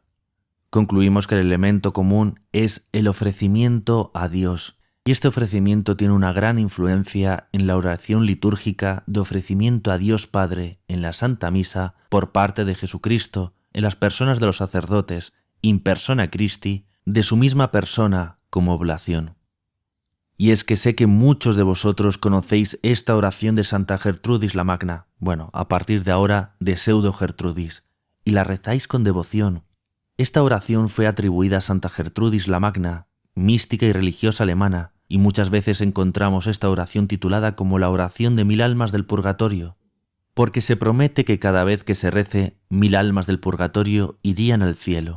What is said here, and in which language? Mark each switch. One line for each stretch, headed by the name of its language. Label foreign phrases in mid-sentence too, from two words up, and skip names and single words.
Spanish: Concluimos que el elemento común es el ofrecimiento a Dios, y este ofrecimiento tiene una gran influencia en la oración litúrgica de ofrecimiento a Dios Padre en la Santa Misa por parte de Jesucristo, en las personas de los sacerdotes,
Latin: in persona Christi,
Spanish: de su misma persona como oblación. Y es que sé que muchos de vosotros conocéis esta oración de Santa Gertrudis la Magna, bueno, a partir de ahora de Pseudo Gertrudis, y la rezáis con devoción. Esta oración fue atribuida a Santa Gertrudis la Magna, mística y religiosa alemana, y muchas veces encontramos esta oración titulada como la oración de 1000 almas del purgatorio, porque se promete que cada vez que se rece, 1000 almas del purgatorio irían al cielo.